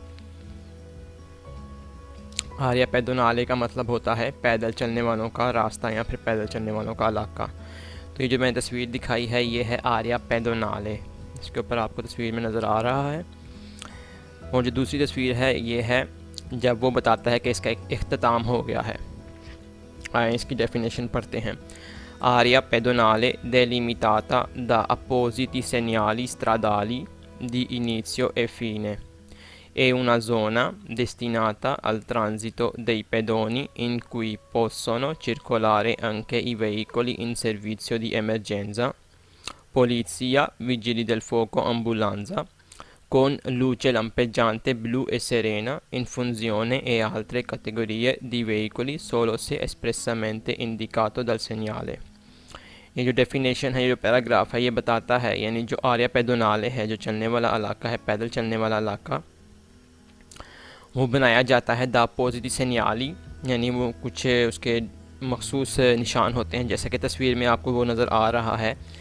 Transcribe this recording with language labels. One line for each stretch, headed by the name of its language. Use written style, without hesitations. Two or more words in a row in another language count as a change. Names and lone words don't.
Italian: area pedonale
Urdu: کا مطلب ہوتا ہے پیدل چلنے والوں کا راستہ یا پھر پیدل چلنے والوں کا علاقہ. تو یہ جو میں نے تصویر دکھائی ہے یہ ہے
Italian: area pedonale,
Urdu: اس کے اوپر آپ کو تصویر میں نظر آ رہا ہے. اور جو دوسری تصویر ہے یہ ہے جب وہ بتاتا ہے کہ اس کا اختتام ہو گیا ہے. آئے اس کی ڈیفینیشن پڑھتے ہیں.
Italian: Area pedonale delimitata da appositi segnali stradali di inizio e fine. È una zona destinata al transito dei pedoni in cui possono circolare anche i veicoli in servizio di emergenza, polizia, vigili del fuoco, ambulanza, con luce lampeggiante blu e serena in funzione e altre categorie di veicoli solo se espressamente indicato dal segnale।
Urdu: یہ جو ڈیفینیشن ہے، یہ جو پیراگراف ہے، یہ بتاتا ہے یعنی جو
Italian: area pedonale
Urdu: ہے، جو چلنے والا علاقہ ہے، پیدل چلنے والا علاقہ، وہ بنایا جاتا ہے
Italian: da appositi segnali,
Urdu: یعنی وہ کچھ اس کے مخصوص نشان ہوتے ہیں، جیسا کہ تصویر میں آپ کو وہ نظر آ رہا ہے.